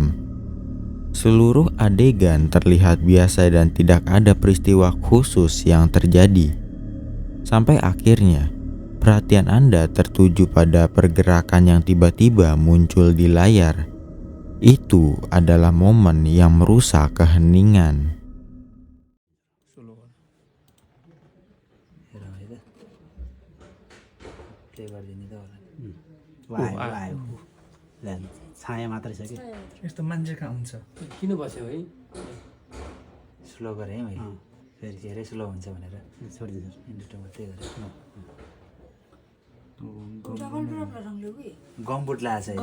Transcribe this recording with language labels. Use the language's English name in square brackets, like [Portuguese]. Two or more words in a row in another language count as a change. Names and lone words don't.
[Indonesian] Seluruh adegan terlihat biasa dan tidak ada peristiwa khusus yang terjadi. Sampai akhirnya perhatian Anda tertuju pada pergerakan yang tiba-tiba muncul di layar. Itu adalah momen yang merusak keheningan. [Nepali] छाया मात्रै छ कि यस्तो मान्छे कहाँ हुन्छ? किन बस्यो है स्लो गरेँ है मैले फेरि धेरै स्लो हुन्छ भनेर छोडिदिनु इन्डिटो मात्रै गरेँ गम्बुट लाएको छ